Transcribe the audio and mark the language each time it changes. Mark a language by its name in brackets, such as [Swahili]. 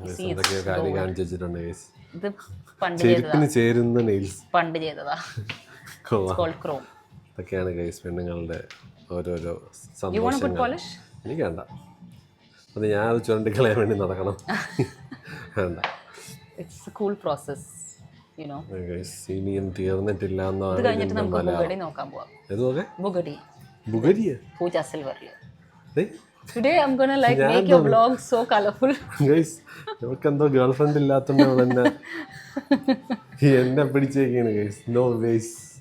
[Malayalam] എന്തൊക്കെയോ കാര്യം കാണിച്ചു വെച്ചിട്ടുണ്ട് ഗൈസ്. ഇത് പണ്ട് ചെയ്തതാ. ചെരുപ്പിന് ചേരുന്ന നെയിൽസ് പണ്ട് ചെയ്തതാ. [English] It's called chrome. [Malayalam] ഇതൊക്കെയാണ് ഗൈസ് പെണ്ണുങ്ങളുടെ ഓരോരോ [English] You want to put [Malayalam] സന്തോഷങ്ങൾ. [English] polish? [Malayalam] എനിക്ക് വേണ്ട. അത് ഞാൻ അത് ചുരണ്ടിക്കളയാൻ വേണ്ടി നടക്കണം. വേണ്ട. [English] It's a cool process, you know. [Malayalam] ഇനിയും തീർന്നിട്ടില്ല ഇത് കഴിഞ്ഞിട്ട് നമുക്ക് ബുഗഡി നോക്കാൻ പോവാം. ഏതൊക്കെ ബുഗഡി പൂജ സിൽവറിൽ. [English] Today I'm gonna like make your vlog so colorful. [Malayalam] Guys, ഇവർക്കെന്തോ girl friend ഇല്ലാത്തതുകൊണ്ട് എന്നെ പിടിച്ചേക്കാണ് ഗൈസ്. [English] No ways.